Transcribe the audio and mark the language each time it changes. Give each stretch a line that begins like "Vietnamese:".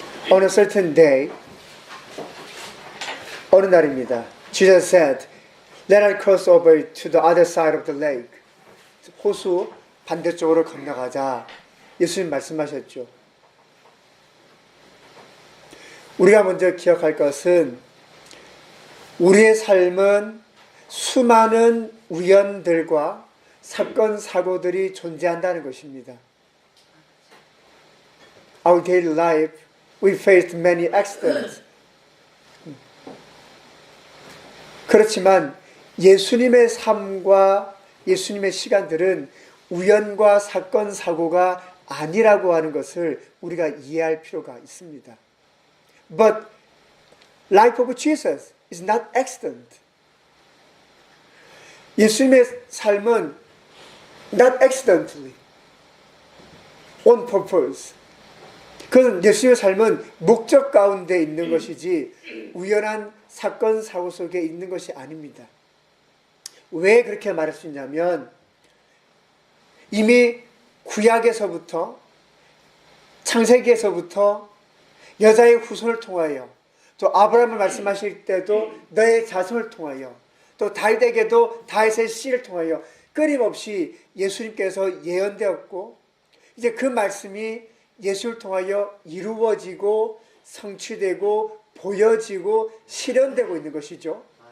English: On a certain day,
Korean: 어느 날입니다.
English: Jesus said, "Let us cross over to the other side of the lake."
Korean: 호수 반대쪽으로 건너가자. 예수님 말씀하셨죠. 우리가 먼저 기억할 것은 우리의 삶은 수많은 우연들과 사건, 사고들이 존재한다는 것입니다.
English: Our daily life, we faced many accidents.
Korean: 그렇지만 예수님의 삶과 예수님의 시간들은 우연과 사건, 사고가 아니라고 하는 것을 우리가 이해할 필요가 있습니다.
English: But life of Jesus is not accident.
Korean: 예수님의 삶은
English: not accidentally, on purpose.
Korean: 그건 예수님의 삶은 목적 가운데 있는 것이지 우연한 사건, 사고 속에 있는 것이 아닙니다. 왜 그렇게 말할 수 있냐면 이미 구약에서부터 창세기에서부터 여자의 후손을 통하여 또 아브라함을 말씀하실 때도 너의 자손을 통하여 또 다윗에게도 다윗의 씨를 통하여 끊임없이 예수님께서 예언되었고 이제 그 말씀이 예수를 통하여 이루어지고 성취되고 보여지고 실현되고 있는 것이죠.